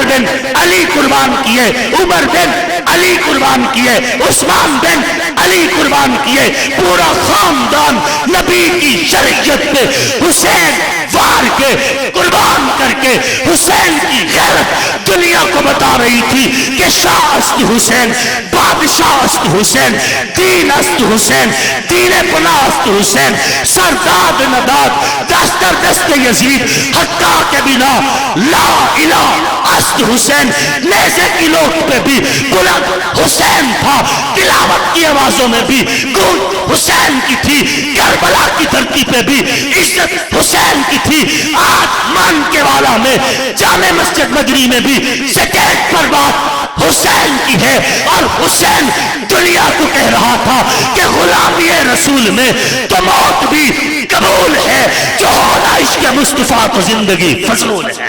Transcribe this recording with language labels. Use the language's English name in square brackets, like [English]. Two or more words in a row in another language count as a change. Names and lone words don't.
[Urdu] بن علی قربان کیے، عمر بن علی قربان کیے، عثمان بن علی قربان کیے، پورا خاندان نبی کی شریعت پہ حسین وار کے قربان کر کے حسین کی غیرت دنیا کو بتا رہی تھی کہ [Persian] شاہ است حسین، بادشاہ است حسین، دین است حسین، دین پناہ است حسین، سرداد نداد دستر دست یزید حقا کے بنا لا الہ است حسین۔ [Urdu] نیزے کی لوٹ پہ بھی بلند حسین تھا، تلاوت کی آوازوں میں بھی گونج حسین کی تھی، کربلا کی دھرتی پہ بھی عزت حسین کی تھی۔ آج مان کے والا میں جامع مسجد مدری میں بھی سکیٹ پر بات حسین کی ہے، اور حسین دنیا کو کہہ رہا تھا کہ غلامی رسول میں تو موت بھی قبول ہے، جو ہونا عشق مصطفیٰ تو زندگی فضول ہے۔